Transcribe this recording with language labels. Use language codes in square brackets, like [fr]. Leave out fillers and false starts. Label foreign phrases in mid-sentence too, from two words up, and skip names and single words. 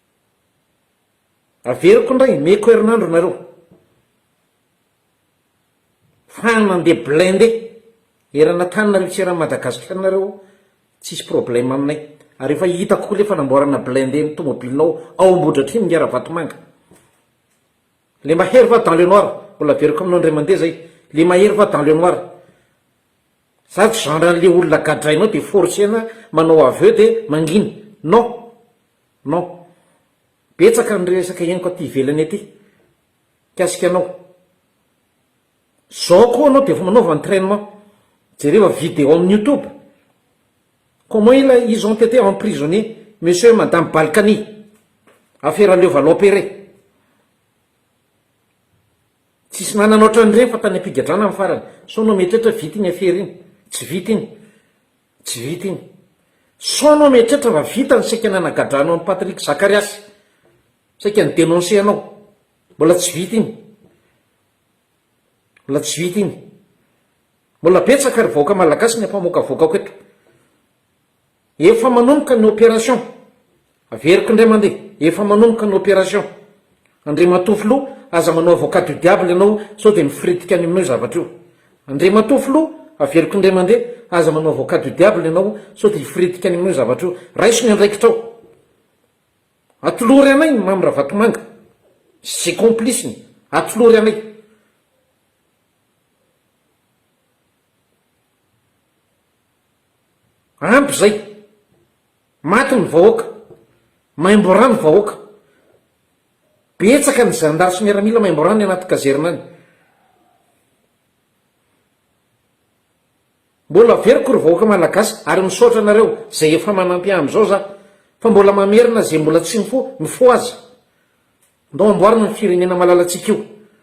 [mg] Averiko indray, meko herinandro nareo. fanandeha blende erana tanynareo tsy raha Madagasikara nareo tsisy problème aminay ary efa hitako koa le fanamboarana blende ny tomobilinao ao Ambohidratrimo Ngera Vatomanga le mahery va [fr] dans le noir [mg] mbola veriko aminao indray mandeha zay le mahery va [fr] dans le noir [mg] sady genre an'le olona gadrainao de forcena manao aveu de manginy non betsaka ny resaka ianiko aty ivelany aty kasika anao zao koa anao de efa manaova entraînement jereva vidéo amin'ny YouTube [fr] comment ils ont été emprisonnés monsieur et madame Balkany [mg] affaire Leo Valopéré tsisy nanana ohatran'ireny fa tany ampigadrana amin'ny farany so no mieritreritra vita iny affaire iny tsy vita iny so no mieritreritra fa vita ny saika nanagadrano amin'ny Patrick Zakariasy saika ny dénoncé anao mbola tsy vita iny mbola betsaka ry vahoaka malagasy ny ampamoaka vahoaka eto efa manomboka ny opération averiko indray mandeha efa manomboka ny opération Andriamatofilo aza manao [fr] avocat du diable [mg] ianao sao de mifiritika any aminao zavatra io Andriamatofilo averiko indray mandeha aza manao [fr] avocat du diable [mg] ianao sao de mifiritika any aminao zavatra io raiso ny andraikitrao atolory anay Mamy Ravatomanga sy compliceny atolory anay ampy zay maty ny vahoaka maimborany vahoaka betsaka ny zandary sy miaramila maimborany anaty kazerina any mbola veriko ry vahoaka malagasy ary misaotra anareo zay efa manampy am'izao za fa mbola mamerina zay mbola tsy mifo azy ndao amboarina ny firenena malalatsika io